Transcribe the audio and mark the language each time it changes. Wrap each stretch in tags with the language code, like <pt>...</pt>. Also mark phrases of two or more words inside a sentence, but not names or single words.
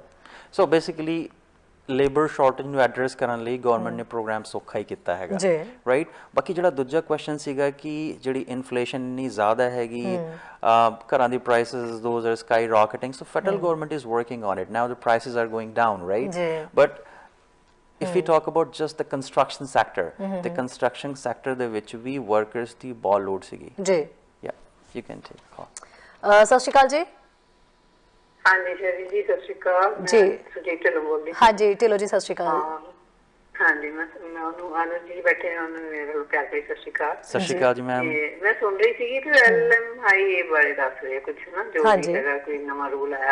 <en>so basically labour shortage</en> <pa>ਨੂੰ ਐਡਰੈਸ ਕਰਨ ਲਈ ਗਵਰਨਮੈਂਟ ਨੇ ਪ੍ਰੋਗਰਾਮ ਸੌਖਾ ਹੀ ਕੀਤਾ ਹੈਗਾ, ਰਾਈਟ। ਬਾਕੀ ਜਿਹੜਾ ਦੂਜਾ ਕੁਐਸਚਨ ਸੀਗਾ ਕਿ ਜਿਹੜੀ ਇਨਫਲੇਸ਼ਨ ਇੰਨੀ ਜ਼ਿਆਦਾ ਹੈਗੀ, ਘਰਾਂ ਦੀ ਪ੍ਰਾਈਸਿਸ</pa> <en>those are sky rocketing, so federal government is working on it now, the prices are going down, right. ਬਟ if we talk about just the construction sector, the construction sector</en> <pa>ਦੇ ਵਿੱਚ ਵੀ workers ਦੀ ਬਹੁਤ ਲੋੜ ਸੀਗੀ ਜੀ।</pa> <en>yeah, you can take call।</en> <pa>ਸਤਿ ਸ਼੍ਰੀ ਅਕਾਲ ਜੀ। ਹਾਂਜੀ ਜੀ, ਸਤਿ ਸ਼੍ਰੀ ਅਕਾਲ ਜੀ। ਸੁਜੀਤ ਢਿੱਲੋਂ ਬੋਲਦੀ। ਹਾਂਜੀ ਢਿੱਲੋਂ ਜੀ, ਸਤਿ ਸ਼੍ਰੀ ਅਕਾਲ। ਹਾਂਜੀ, ਮੈਂ ਉਹਨੂੰ ਆਨੰਦ ਜੀ ਬੈਠੇ ਨੇ, ਉਹਨੂੰ ਮੇਰੇ ਵੱਲੋਂ ਪਿਆਰ ਭਰੀ ਸਤਿ ਸ਼੍ਰੀ ਅਕਾਲ। ਸਤਿ ਸ਼੍ਰੀ ਅਕਾਲ ਜੀ ਮੈਮ। ਮੈਂ ਸੁਣ ਰਹੀ ਸੀਗੀ ਕਿ LMI ਬਾਰੇ ਦੱਸ ਰਹੇ ਕੁਝ ਨਾ, ਜੋ ਵੀ ਹੈਗਾ ਕੋਈ ਨਵਾਂ ਰੂਲ ਆਇਆ।</pa>